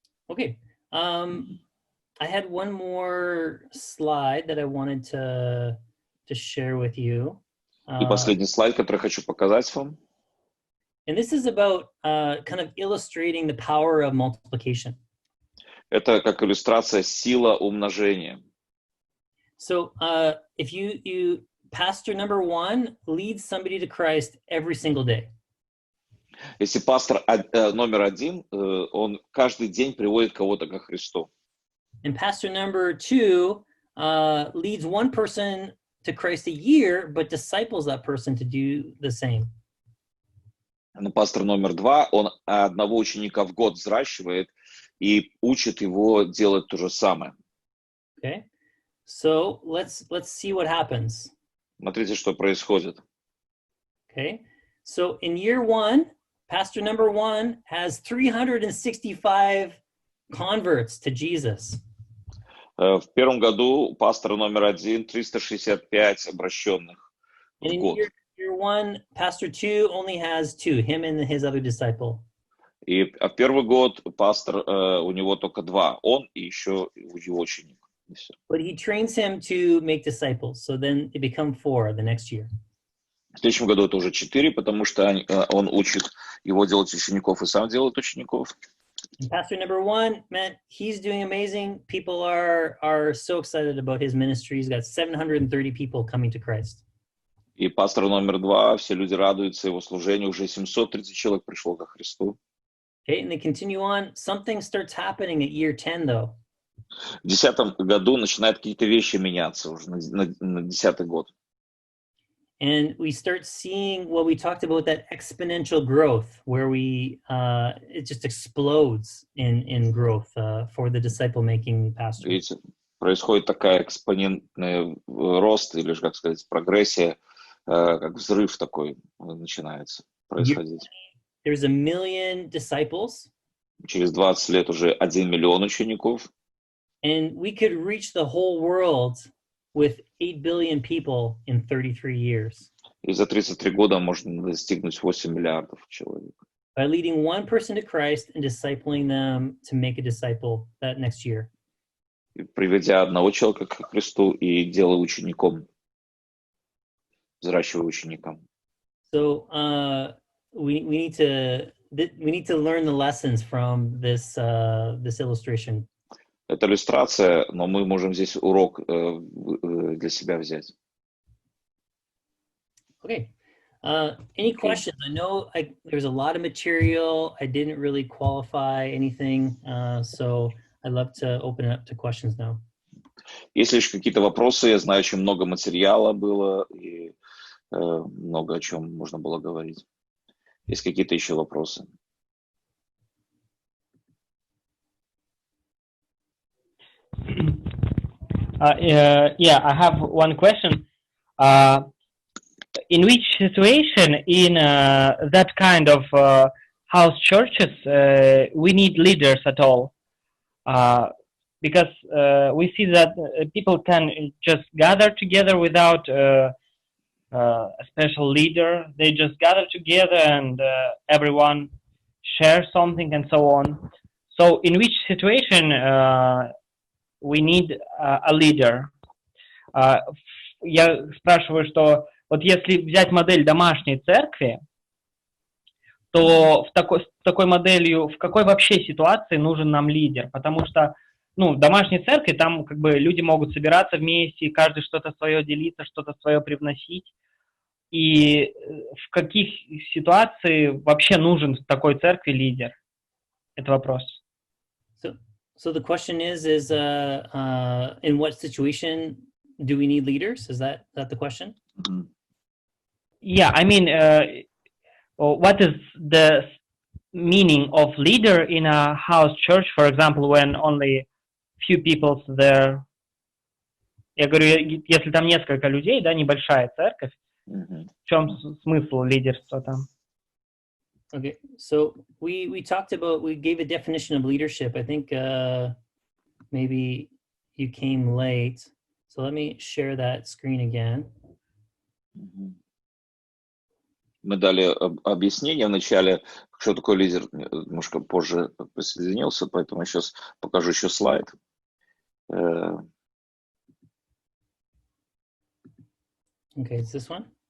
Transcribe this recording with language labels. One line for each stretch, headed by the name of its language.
English: Okay. I had one more slide that I wanted to share with you.
Russian: И последний слайд, который хочу показать вам.
English: And this is about kind of illustrating the power of multiplication.
Russian: Это как иллюстрация сила умножения.
English: So if you pastor number 1 leads somebody to Christ every single day.
Russian: Если пастор номер 1, он каждый день приводит кого-то ко Христу.
English: And pastor number 2 leads one person to Christ a year, but disciples that person to do the same.
Russian: Но пастор номер 2, он одного ученика в год взращивает и учит его делать то же самое.
English: Okay, so let's see what happens.
Russian: Смотрите, что происходит.
English: Okay, so in year 1, pastor number 1 has 365 converts to Jesus.
Russian: В первом году пастор номер 1 365 обращенных в год.
English: Year 1, pastor 2 only has 2, him and his other disciple.
Russian: И первый год пастор, у него только 2, он и еще его ученик. И всё.
English: But he trains him to make disciples. So then it become 4 the next year.
Russian: В следующем году это уже 4, потому что он учит его делать учеников и сам делает учеников.
English: And pastor number 1, man, he's doing amazing. People are so excited about his ministry. He's got 730 people coming to Christ.
Russian: И пастор номер 2, все люди радуются его служению, уже 730 человек пришло ко Христу.
English: Okay, and they continue on. Something starts happening at year 10, though.
Russian: В 10 году начинают какие-то вещи меняться уже на 10-й год.
English: And we start seeing what we talked about, that exponential growth, where it just explodes in growth for the disciple-making pastor.
Russian: Видите, происходит такая экспонентный рост, или, как сказать, прогрессия, как взрыв такой начинается происходить.
English: There's 1 million disciples.
Russian: Через 20 лет уже 1 миллион учеников.
English: And we could reach the whole world with 8 billion people in 33 years.
Russian: И за 33 года можно достигнуть 8 миллиардов человек.
English: By leading one person to Christ and discipling them to make a disciple that next year.
Russian: И приведя одного человека к Христу и делая учеником, взращивая ученика.
English: So we need to learn the lessons from this illustration.
Russian: Это иллюстрация, но мы можем здесь урок для себя взять.
English: Okay. Any questions? I know there's a lot of material. I didn't really qualify anything, so I'd love to open it up to questions now.
Russian: Если еще какие-то вопросы, я знаю, очень много материала было и много о чем можно было говорить. Есть какие-то еще вопросы?
English: Yeah, I have one question. In which situation in that kind of house churches we need leaders at all? Because we see that people can just gather together without a special leader. They just gather together and everyone shares something and so on. So in which situation we need a leader?
Russian: Я спрашиваю, что вот если взять модель домашней церкви, то с такой моделью в какой вообще ситуации нужен нам лидер? Потому что, в домашней церкви там как бы люди могут собираться вместе, каждый что-то свое делиться, что-то свое привносить. И в каких ситуациях вообще нужен в такой церкви лидер? Это вопрос.
English: So the question is in what situation do we need leaders? Is that the question? Mm-hmm. Yeah, I mean, what is the meaning of leader in a house church, for example, when only few people there?
Russian: Я говорю, если там несколько людей, да, небольшая церковь, Mm-hmm. в чем смысл лидерства там?
English: Okay, so we gave a definition of leadership. I think maybe you came late. So let me share that screen again. Mm-hmm.
Russian: Мы дали объяснение вначале, что такое лидер, немножко позже присоединился, поэтому я сейчас покажу еще слайд.
English: Okay, it's this one.